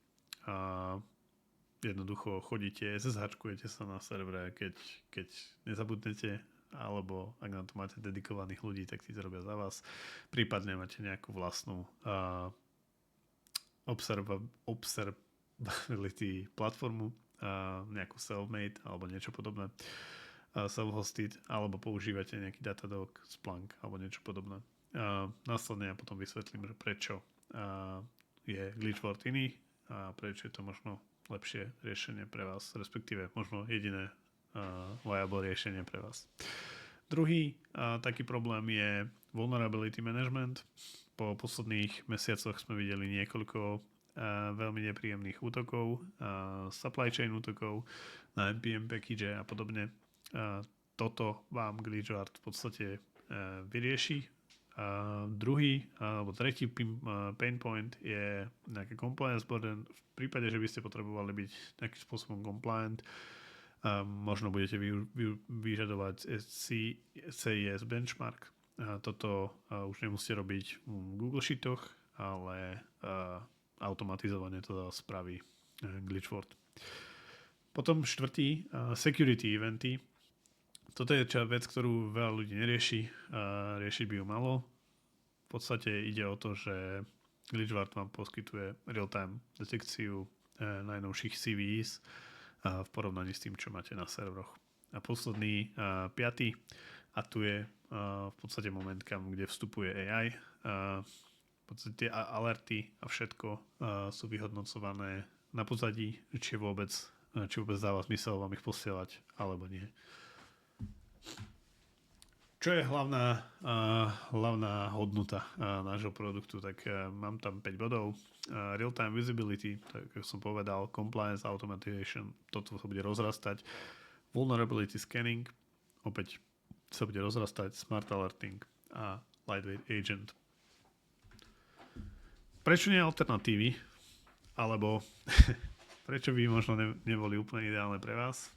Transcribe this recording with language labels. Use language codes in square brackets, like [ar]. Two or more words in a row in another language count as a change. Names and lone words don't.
[sk] Jednoducho chodíte, SSH-kujete sa na servere, keď nezabudnete, alebo ak na to máte dedikovaných ľudí, tak tí to robia za vás. Prípadne máte nejakú vlastnú observability platformu, nejakú self-made alebo niečo podobné, self-hosted, alebo používate nejaký Datadog, Splunk alebo niečo podobné. Následne ja potom vysvetlím, že prečo je Glitchword iný a prečo je to možno lepšie riešenie pre vás, respektíve možno jediné viable riešenie pre vás. Druhý taký problém je [en] vulnerability management. [sk] Po posledných mesiacoch sme videli niekoľko veľmi nepríjemných útokov, [en] supply chain [sk] útokov na NPM package a podobne. Toto vám Glitchword v podstate vyrieši. Druhý alebo tretí [en] pain point [sk] je nejaký [en] compliance burden. [sk] V prípade, že by ste potrebovali byť nejakým spôsobom compliant, možno budete vyžadovať CIS benchmark. Toto už nemusíte robiť v Google Sheetoch, ale automatizovane to spraví Glitchword. Potom štvrtý, security eventy. Toto je vec, ktorú veľa ľudí nerieši. Riešiť by ju malo. V podstate ide o to, že Glitchword vám poskytuje real-time detekciu najnovších CVEs v porovnaní s tým, čo máte na serveroch. A posledný, piatý, a tu je v podstate moment, kde vstupuje AI. V podstate tie alerty a všetko sú vyhodnocované na pozadí, či vôbec dáva zmysel vám ich posielať, alebo nie. Čo je hlavná hodnota nášho produktu? Tak mám tam 5 bodov. [en] Real-time visibility, [sk] tak ako som povedal, [en] compliance, automation, [sk] toto sa bude rozrastať. [en] Vulnerability scanning, [sk] opäť sa bude rozrastať. [en] Smart alerting a lightweight agent. [sk] Prečo nie alternatívy? Alebo prečo by možno neboli úplne ideálne pre vás?